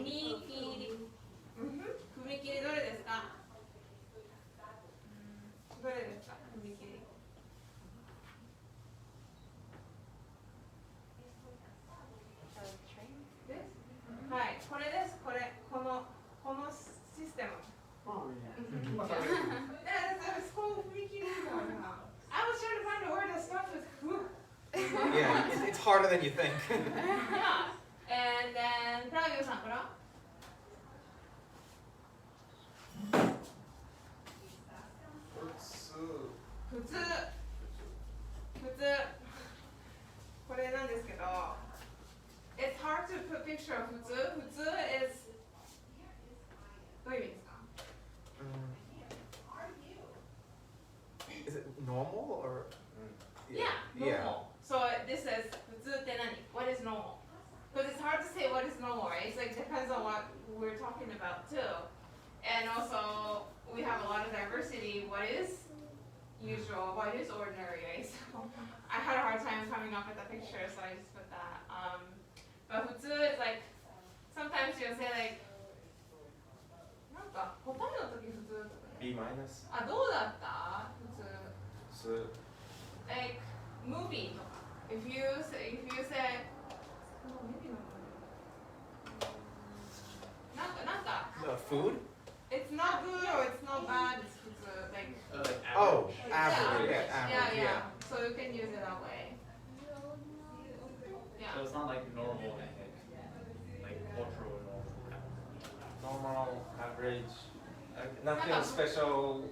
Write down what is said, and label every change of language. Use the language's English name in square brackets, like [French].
[Japanese] 踏切。踏切どれですか？どれですか？踏切。はい、これです。このシステム。 [English] That's called 踏切。 I was trying to find a word that starts with Yeah, it's harder than you think. Yeah. And then [Japanese] プラギオさんから。普通これなんですけど [English] It's hard to put picture of 普通 is [Japanese] どういう意味ですか [English] Is it normal or? Yeah, normal. So this is [Japanese] 普通って何 [English] What is normal? Because it's hard to say what is normal, right? It's like depends on what we're talking about too. And also we have a lot of diversity. What is usual? What is ordinary, right? So I had a hard time coming up with a picture, so I just put that. But 普通 is like sometimes you'll say like [Japanese] なんか答えの時普通とかね B マイナスあ、どうだった普通 [English] like movie とか if you say maybeなんか Food? it's not good or it's not bad, it's 普通 like Oh, average. Yeah, average. yeah. So you can use it that way. Yeah. So it's not like normal, like cultural normal, average, nothing special.